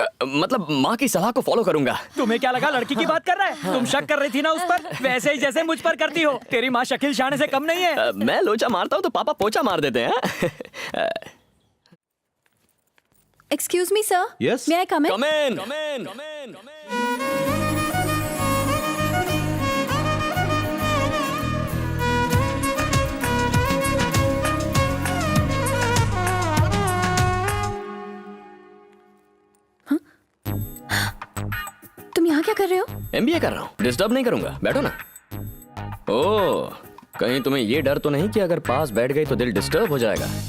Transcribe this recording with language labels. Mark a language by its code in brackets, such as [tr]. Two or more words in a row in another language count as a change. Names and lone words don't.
[hi] मतलब माँ की सलाह को फॉलो करूंगा। तुम्हें क्या लगा लड़की की बात कर रहा है? तुम शक कर रही थी ना उस पर, वैसे ही जैसे मुझ पर करती हो। तेरी माँ शकील शाने से कम नहीं है। मैं लोचा मारता हूँ तो पापा पोचा मार देते हैं। [en] excuse me sir, Yes? may I come in? Come in, come in, come in, come in. [hi] तुम यहाँ क्या कर रहे हो? MBA कर रहा हूँ, डिस्टर्ब नहीं करूंगा, बैठो ना। ओह, कहीं तुम्हें ये डर तो नहीं कि अगर पास बैठ गई तो दिल डिस्टर्ब हो जाएगा?